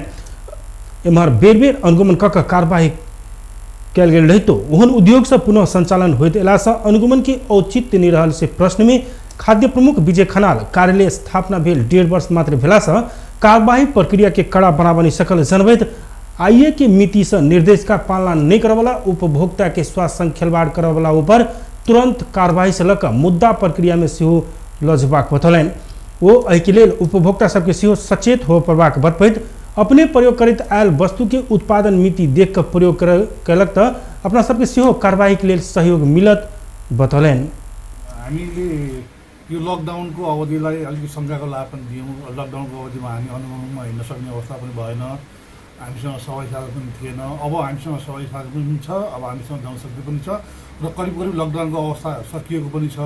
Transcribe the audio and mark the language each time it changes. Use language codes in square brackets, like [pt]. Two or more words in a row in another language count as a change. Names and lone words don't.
[mai] एम्हर बेर बेर अनुगमन कऽ कार्रवाई कयल गेल रहितो ओहन उद्योग से पुनः संचालन होइत अयला से अनुगमन के औचित्य नहीं रहल से प्रश्न में खाद्य प्रमुख विजय खनाल कार्यालय स्थापना भेल 1.5 वर्ष मात्र भेला से कार्यवाही प्रक्रिया के कड़ा बनाबऽ नहीं सकल जनबैत आइए के मिति से निर्देश का पालना नहीं करे वाला उपभोक्ता के स्वास्थ्य संग खेलबाड़ करे वाला ऊपर तुरंत कार्रवाई से लऽ मुद्दा प्रक्रिया में सेहो लऽ जेबाक बतौलनि। वो एहि के लेल उपभोक्ता सबके सेहो सचेत हो पड़बाक बतबैत अपने प्रयोग करैत आयल वस्तु के उत्पादन मिति देख कर प्रयोग कयलक तऽ अपना सबके सेहो कार्रवाई के लेल सहयोग मिलत बतौलनि। [ne] हामीले यो लकडाउनको अवधिलाई अलिकति शङ्काको लाभ पनि दियौँ। लकडाउनको अवधिमा हामी अनुगमनमा हिँड्न सक्ने अवस्था पनि भएन, हामीसँग सवाई साधन पनि थिएन। अब हामीसँग सवाई साधन पनि छ, अब हामीसँग जनशक्ति पनि छ र करिब करिब लकडाउनको अवस्था सकिएको पनि छ।